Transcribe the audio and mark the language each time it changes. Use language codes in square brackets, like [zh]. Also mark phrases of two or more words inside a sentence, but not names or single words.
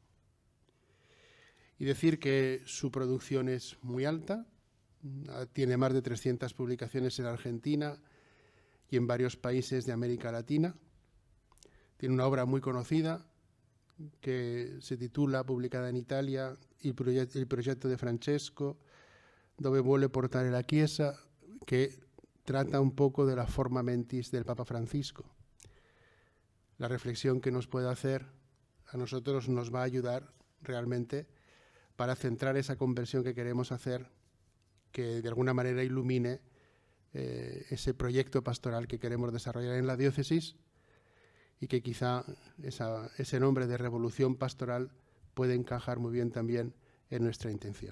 [es] Y decir que su producción es muy alta, tiene más de 300 publicaciones en Argentina y en varios países de América Latina. Tiene una obra muy conocida que se titula, publicada en Italia, Il progetto de Francesco, dove vuole portare la Chiesa, que trata un poco de la [la] forma mentis [es] del Papa Francisco. La reflexión que nos puede hacer a nosotros nos va a ayudar realmente para centrar esa conversión que queremos hacer, que de alguna manera ilumine ese proyecto pastoral que queremos desarrollar en la diócesis, y que quizá ese nombre de revolución pastoral puede encajar muy bien también en nuestra intención.